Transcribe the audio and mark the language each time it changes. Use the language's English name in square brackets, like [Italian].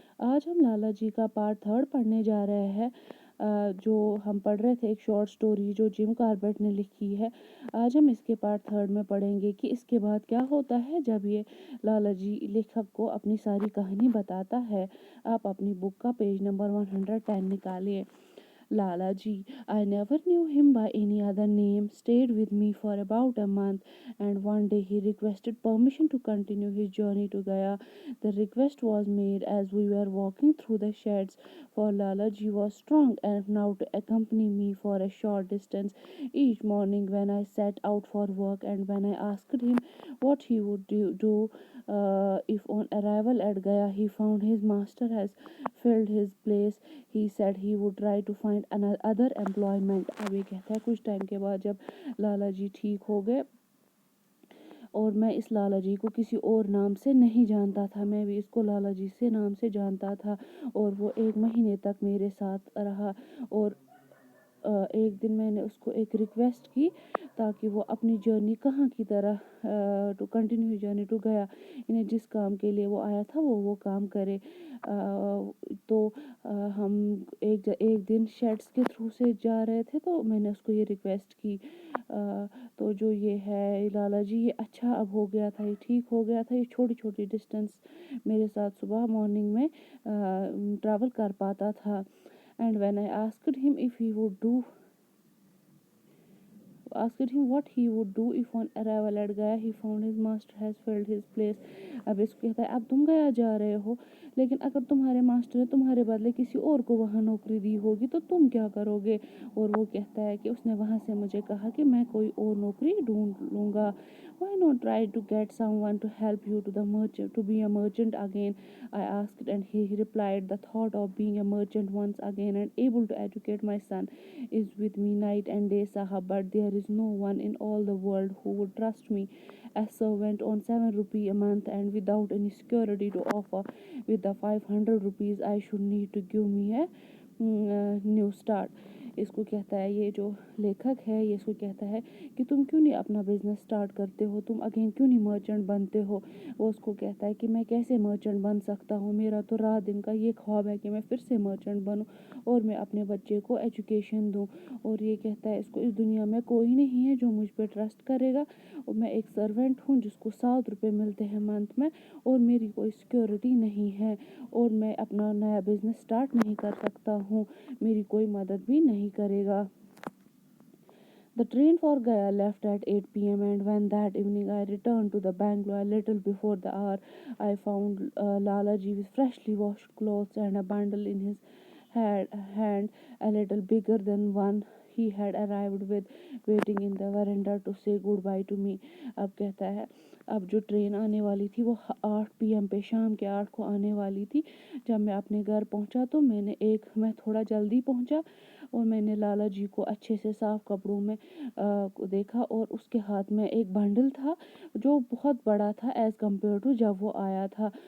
[Hindi] आज हम लाला जी का पार्ट 3 पढ़ने जा रहे हैं। जो हम पढ़ रहे थे एक शॉर्ट स्टोरी जो जिम कार्बेट ने लिखी है। आज हम इसके पार्ट 3 में पढ़ेंगे कि इसके बाद क्या होता है जब ये लाला जी लेखक को अपनी सारी कहानी बताता है। आप अपनी बुक का पेज नंबर 110 निकालिए। [English] Lalaji, I never knew him by any other name, stayed with me for about a month, and one day he requested permission to continue his journey to Gaya. The request was made as we were walking through the sheds, for Lalaji was strong enough now to accompany me for a short distance each morning when I set out for work, and when I asked him what he would do if on arrival at Gaya he found his master has filled his place, he said he would try to find another employment. [Hindi] अब ये कहता है कुछ time के बाद जब लाला जी ठीक हो गए और मैं इस लाला जी को किसी और नाम से नहीं जानता था, मैं भी इसको लाला जी से नाम से जानता था और वो 1 महीने तक मेरे साथ रहा। और एक दिन मैंने उसको एक रिक्वेस्ट की ताकि वो अपनी जर्नी कहाँ की तरह [English] to continue journey to गया, [Hindi] इन्हें जिस काम के लिए वो आया था वो काम करे। तो हम एक दिन शेड्स के थ्रू से जा रहे थे तो मैंने उसको ये रिक्वेस्ट की। तो जो ये है लाला जी ये अच्छा अब हो गया था, ये ठीक हो गया था, ये छोटी छोटी डिस्टेंस मेरे साथ सुबह मॉर्निंग में ट्रैवल कर पाता था। [English] And when I asked him if he would do asked him what he would do if on arrival at Gaya he found his master has filled his place। [Hindi] अब इसको कहता है अब तुम गया जा रहे हो, लेकिन अगर तुम्हारे मास्टर ने तुम्हारे बदले किसी और को वहाँ नौकरी दी होगी तो तुम क्या करोगे। और वो कहता है कि उसने वहाँ से मुझे कहा कि मैं कोई और नौकरी ढूंढ लूँगा। [English] Why not try to get someone to help you to be a merchant again? I asked, and he replied, the thought of being a merchant once again and able to educate my son is with me night and day, Sahab, but there is no one in all the world who would trust me as servant on 7 rupees a month and without any security to offer. With the 500 rupees I should need to give me a new start. [Hindi] इसको कहता है ये जो लेखक है ये इसको कहता है कि तुम क्यों नहीं अपना बिजनेस स्टार्ट करते हो, तुम अगेन क्यों नहीं मर्चेंट बनते हो। वो उसको कहता है कि मैं कैसे मर्चेंट बन सकता हूँ, मेरा तो रात दिन का ये ख्वाब है कि मैं फिर से मर्चेंट बनूँ और मैं अपने बच्चे को एजुकेशन दूँ। और ये कहता है इसको इस दुनिया में कोई नहीं है जो मुझ पर ट्रस्ट करेगा, और मैं एक सर्वेंट हूँ जिसको 7 रुपये मिलते हैं मंथ में और मेरी कोई सिक्योरिटी नहीं है और मैं अपना नया बिजनेस स्टार्ट नहीं कर सकता हूँ, मेरी कोई मदद भी नहीं करेगा। [English] The train for Gaya left at 8 p.m. and when that evening I returned to the Bangalore a little before the hour, I found Lalaji with freshly washed clothes and a bundle in his hand a little bigger than one he had arrived with, waiting in the veranda to say goodbye to me। [Hindi] अब कहता है अब जो train आने वाली थी वो 8 PM पे, शाम के 8 को आने वाली थी। जब मैं अपने घर पहुंचा तो मैं थोड़ा जल्दी पहुंचा और मैंने लाला जी को अच्छे से साफ कपड़ों में को देखा और उसके हाथ में एक बंडल था जो बहुत बड़ा था [English] as compare to [Hindi] जब वो आया था।